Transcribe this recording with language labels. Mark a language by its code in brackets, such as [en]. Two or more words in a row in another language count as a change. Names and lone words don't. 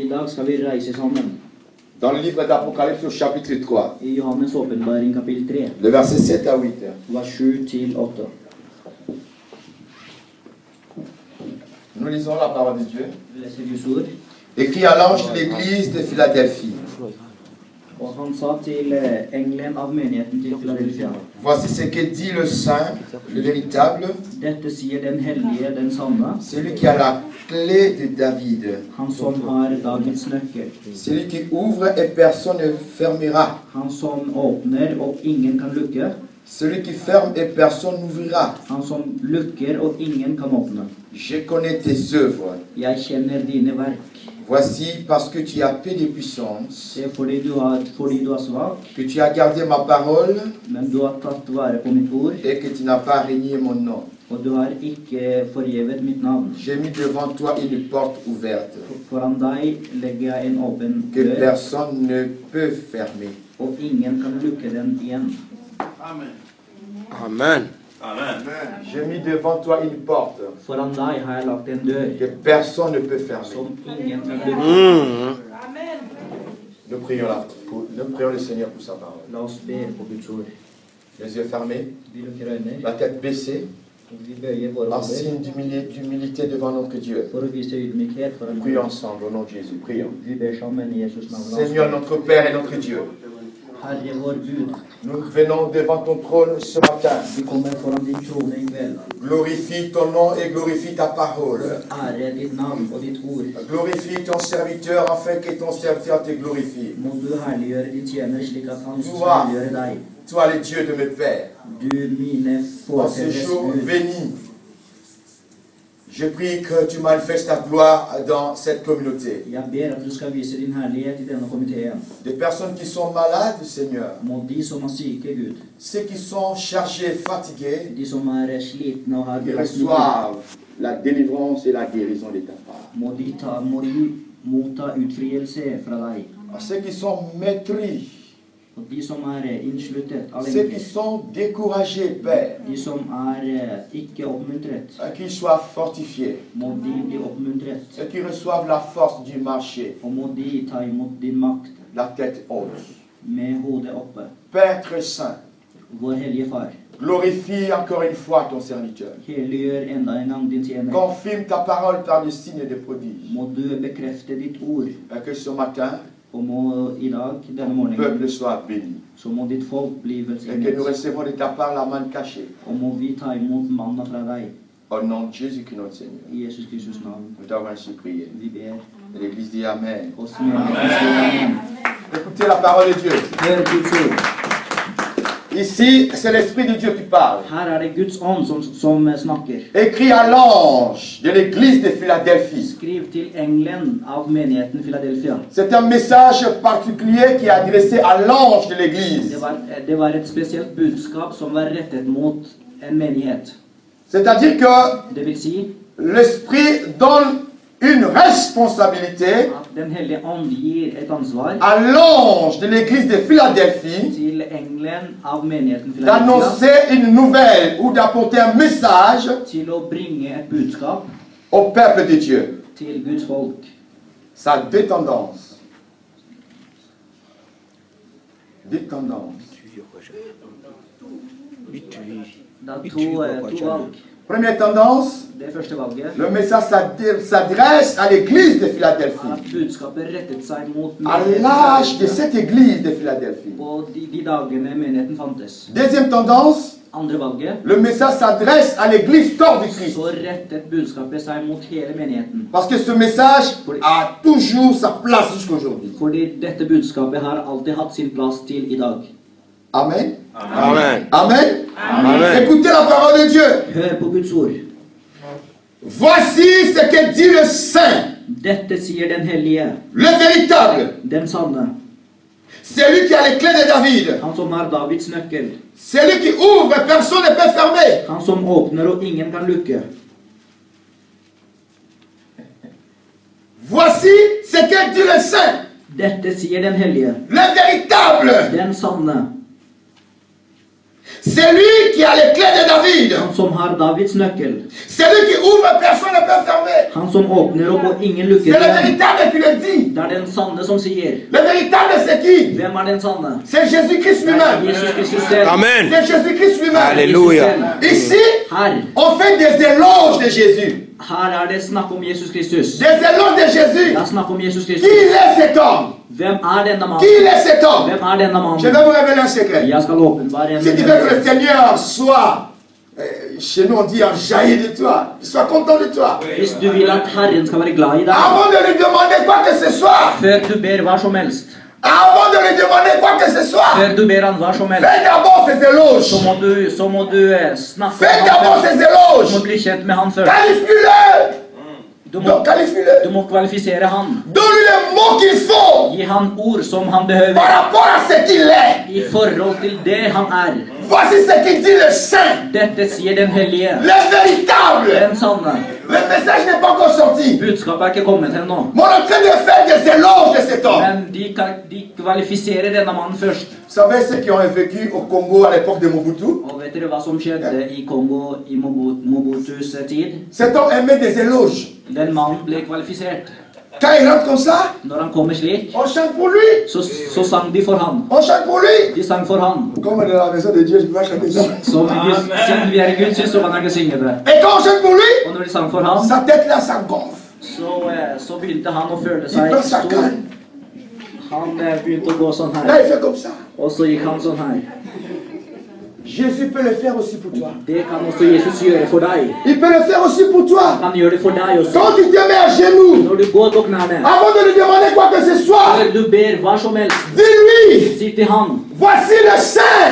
[fr] Dans le livre d'Apocalypse au chapitre 3. Le verset 7 à 8. Nous lisons la parole de Dieu. Écrit à l'ange de l'église de Philadelphie. [no] Og han sa til engelen av menigheten til Philadelphia. [fr] Voici ce que dit le saint, le véritable. [no] Dette sier den hellige, den sanne. [fr] Celui qui a la clé de David. [no] Han som har Davids nøkkel. [fr] Celui qui ouvre et personne ne fermera. [no] Han som åpner og ingen kan lukke. [fr] Celui qui ferme et personne n'ouvrira. [no] Han som lukker og ingen kan åpne. [fr] Je connais tes œuvres. [no] Jeg kjenner dine verk. [fr] Voici parce que tu as peu de puissance. [no] Det er fordi du er svak. [fr] Que tu as gardé ma parole. [no] Men du har tatt vare på mitt ord. [fr] Et que tu n'as pas renié mon nom. [no] Og du har ikke forgjevet mitt navn. [fr] J'ai mis devant toi une porte ouverte. [no] Foran deg legger jeg en åpen [fr] Que [no] dør. [fr] personne ne peut fermer. [no] Og ingen kan lukke den igjen. Amen. Amen. Amen. [fr] J'ai mis devant toi une porte. [no] Foran deg har jeg lagt en dør. [fr] Que personne ne peut fermer. [no] Som ingen kan lukke. [fr] Nous prions le Seigneur pour sa parole. [no] La oss be på Guds ord. [fr] Les yeux fermés, [no] Vi lukker øynene. [fr] la tête baissée, [no] Vi bøyer våre [fr] en [no] hoder [fr] signe d'humilité devant notre Dieu. [no] for å vise ydmykhet foran [fr] Prions [no] Gud. [fr] ensemble au nom de Jésus. Prions. [no] Vi ber sammen i Jesus navn. [fr] Seigneur, notre Père et notre Dieu, [no] Herre vår Gud, [fr] nous venons devant ton trône ce matin. [no] vi kommer foran din trone i kveld. [fr] Glorifie ton nom et glorifie ta parole. [no] Ære ditt navn og ditt ord. [fr] Glorifie ton serviteur afin que ton serviteur te glorifie. [no] Må du herliggjøre din tjener slik at han skal [fr] Toi. [no] herliggjøre deg. [fr] Toi, le Dieu de mes pères, [no] Du mine [fr] en ce [no] forfedres [fr] jour [no] Gud. [fr] béni, je prie que tu manifestes ta gloire dans cette communauté. [no] Jeg ber at du skal vise din herlighet i denne komiteen. [fr] Des personnes qui sont malades, Seigneur, [no] Må de som er syke, Gud, [fr] ceux qui sont chargés, fatigués, [no] de som er slitne og har [fr] ils [no] belastninger, [fr] reçoivent la délivrance et la guérison de ta part. [no] må de motta utfrielse fra deg. [fr] À ceux qui sont maîtris, [no] Og de som er innsluttet av [fr] ceux qui [no] lenker, [fr] sont découragés, Père, [no] de som er ikke oppmuntret, [fr] qu'ils soient fortifiés, [no] må de bli oppmuntret. [fr] ceux qui reçoivent la force du marché, [no] Og må de ta imot din makt [fr] la tête haute. [no] med hodet oppe. [fr] Père très saint, [no] Vår hellige far, [fr] glorifie encore une fois ton serviteur. [no] helliggjør enda en gang din tjener. [fr] Confirme ta parole par des signes et des prodiges. [no] Må du bekrefte ditt ord. [fr] Et que ce matin, [no] Og må i dag, denne [fr] le [no] morgenen, [fr] peuple soit béni. [no] så må ditt folk bli [fr] Et que [no] velsignet. [fr] nous recevons de ta part la manne cachée. [no] Og må vi ta imot manna fra deg. [fr] Au nom de Jésus-Christ notre Seigneur. [no] I Jesus Kristus navn. [fr] Nous t'avons ainsi prié. [no] Vi ber. [fr] Et l'Église dit Amen. [no] Oss menigheten sier amen. [fr] Écoutez la parole de Dieu. [no] Hør Guds ord. [fr] Ici, c'est l'Esprit de Dieu qui parle. [no] Her er det Guds ånd som snakker. [fr] Écrit à l'ange de l'Église de Philadelphie. [no] Skriv til engelen av menigheten Philadelphia. [fr] C'est un message particulier qui est adressé à l'ange de l'Église. [no] Det var et spesielt budskap som var rettet mot en menighet. [fr] C'est-à-dire que [no] Det vil si [fr] l'Esprit donne une responsabilité [no] at Den hellige ånd gir et ansvar [fr] à l'ange de l'église de Philadelphie [no] til engelen av menigheten Philadelphia [fr] d'annoncer une nouvelle ou d'apporter un message [no] til å bringe et budskap [fr] au peuple de Dieu. [no] til Guds folk. [fr] Ça a deux tendances. Deux tendances. [no] Det er to valg. [fr] Première tendance, [no] Det første valget [fr] le message s'adresse à l'église de Philadelphie, [no] at budskapet rettet seg mot [fr] à l'âge de cette église de Philadelphie. [no] på de dagene menigheten fantes. [fr] Deuxième tendance, [no] Andre valget, [fr] le message s'adresse à l'église hors de Christ. [no] så rettet budskapet seg mot hele menigheten. [fr] Parce que ce message a toujours sa place jusqu'aujourd'hui. [no] Fordi dette budskapet har alltid hatt sin plass til i dag. Amen. Amen. Amen. Amen. [fr] Écoutez la parole de Dieu. [no] Hør på Guds ord. [fr] Voici ce que dit le Saint, [no] Dette sier den hellige, [fr] le véritable, [no] den sanne, [fr] celui qui a les clés de David, [no] han som har Davids nøkkel, [fr] celui qui ouvre et personne ne peut fermer. [no] han som åpner og ingen kan lukke. [fr] Voici ce que dit le Saint, [no] Dette sier den hellige, [fr] le véritable, [no] den sanne, [fr] celui qui a les clés de David, [no] han som har Davids nøkkel, [fr] celui qui ouvre et personne ne peut fermer. [no] han som åpner opp og ingen lukker [fr] C'est le [no] igjen. [fr] véritable qui le dit. [no] Det er den sanne som sier. [fr] Le véritable, c'est qui? [no] Hvem er den sanne? [fr] C'est Jésus-Christ [no] Det er [fr] lui-même. [no] Jesus Kristus selv. [fr] Amen. C'est Jésus-Christ lui-même. Alléluia. Ici, [no] Her, [fr] on fait des éloges de Jésus. [no] her er det snakk om Jesus Kristus. [fr] Des éloges de Jésus. [no] Det er snakk om Jesus [fr] Qui [no] Kristus. [fr] est cet homme? [no] Hvem er denne [fr] Qui [no] mannen? [fr] est cet homme? [no] Hvem er denne [fr] Je [no] mannen? [fr] vais vous révéler un secret. [no] Jeg skal åpenbare en [fr] Si tu veux que le Seigneur soit, chez nous on dit, enjaillé de toi, soit content de toi. [no] Hvis du vil at Herren skal være glad i deg, [fr] Avant de lui demander quoi que ce soit, [no] før du ber hva som helst, [fr] avant de lui demander quoi que ce soit, [no] før du ber han hva som helst, [fr] fais d'abord ses éloges. [no] så må du snakke [fr] Fais [no] med [fr] d'abord [no] han først. [fr] ses [no] Du [fr] éloges. [no] må bli kjent med han først. [fr] Qualifie-le. [no] Du [fr] Donc qualifie-le. [no] må kvalifisere han. [fr] Donne-lui les mots qu'il faut [no] Gi han ord som han behøver [fr] par rapport à ce qu'il est. [no] i forhold til det han er. [fr] Voici ce qu'il dit le Saint, [no] Dette sier den hellige, [fr] le véritable. [no] den sanne. [fr] Le message n'est pas encore sorti. [no] Budskapet er ikke kommet ennå. [fr] Mais on est en train de faire des éloges de cet homme. [no] Men de kvalifiserer denne mannen først. [fr] Vous savez ceux qui ont vécu au Congo à l'époque de Mobutu? [no] Og vet dere hva som skjedde i Kongo i Mobutus tid? [fr] Cet homme aimait des éloges. [no] Den mannen ble kvalifisert. [fr] Quand il rentre comme ça, [no] Når han kommer slik, [fr] on chante pour lui. [no] så sang de for han. [fr] On chante pour lui. [no] De sang for han. [fr] Comme dans la maison de Dieu, je peux pas chanter ça. [no] Siden vi er i Guds hus, så kan jeg ikke synge det. [fr] Et quand on chante pour lui, [no] Og når de sang for han, [fr] sa tête là, ça gonfle. [no] så begynte han å føle [fr] Il [no] seg [fr] perd sa [no] stor. [fr] canne. [no] Han begynte å gå sånn [fr] Là, [no] her. [fr] il fait comme ça. [no] Og så gikk han sånn her. [fr] Jésus peut le faire aussi pour toi. [no] Det kan også Jesus gjøre for deg. [fr] Il peut le faire aussi pour toi. [no] Han gjør det for deg også. [fr] Quand tu te mets à genoux, [no] Når du går på knærne, [fr] avant de lui demander quoi que ce soit, [no] eller du ber hva som helst, [fr] dis-lui, [no] si til han, [fr] voici le Saint,